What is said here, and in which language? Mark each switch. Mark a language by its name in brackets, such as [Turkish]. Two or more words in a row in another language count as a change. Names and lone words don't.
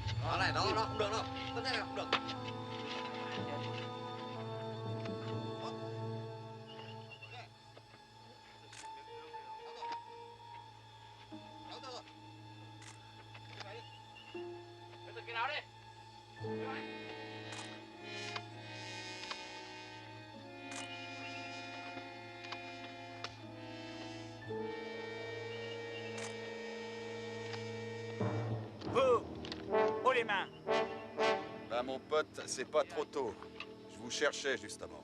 [Vietnamese] này, đó, đó, không được đâu. Thế này là không được. Cái nào đi. [French] Vous, haut les mains. Ben, mon pote, c'est pas trop tôt. Je vous cherchais, justement.